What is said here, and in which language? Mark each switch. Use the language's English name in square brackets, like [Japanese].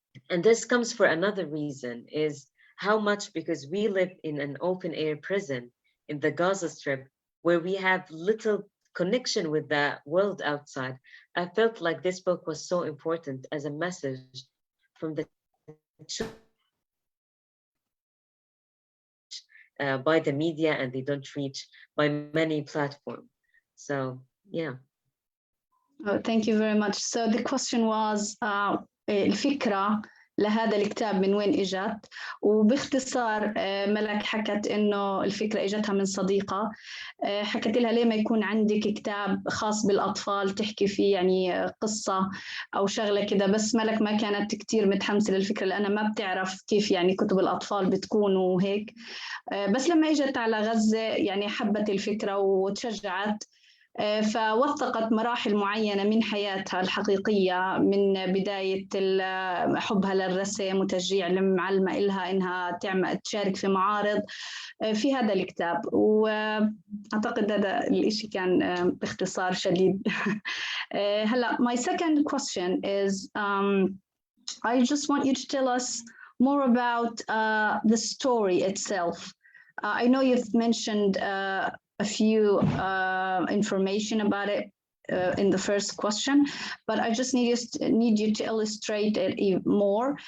[English] And this comes for another reason, is how much, because we live in an open air prison in the Gaza Strip, where we have little connection with the world outside. I felt like this book was so important as a message from the by the media, and they don't reach by many platforms. So yeah. Oh, thank you very much. So the question was [Arabic] الفكرة لهذا الكتاب من وين إجت؟ وباختصار ملك حكت إنه الفكرة إجتها من صديقة. حكت لها ليه ما يكون عندك كتاب خاص بالأطفال تحكي فيه يعني قصة أو شغلة كده، بس ملك ما كانت كتير متحمسة للفكرة لأنها ما بتعرف كيف يعني كتب الأطفال بتكون وهيك. بس لما إجت على غزة يعني حبت الفكرة وتشجعت. فوثقت مراحل معينة من حياتها الحقيقية، من بداية حبها للرسم وتشجيع المعلمة إلها إنها تشارك في معارض في هذا الكتاب. وأعتقد هذا الإشي كان باختصار شديد. هلا [English] my second question is I just want you to tell us more about the story itself. I know you've mentioned a few information about it in the first question, but I just need you to illustrate it even more.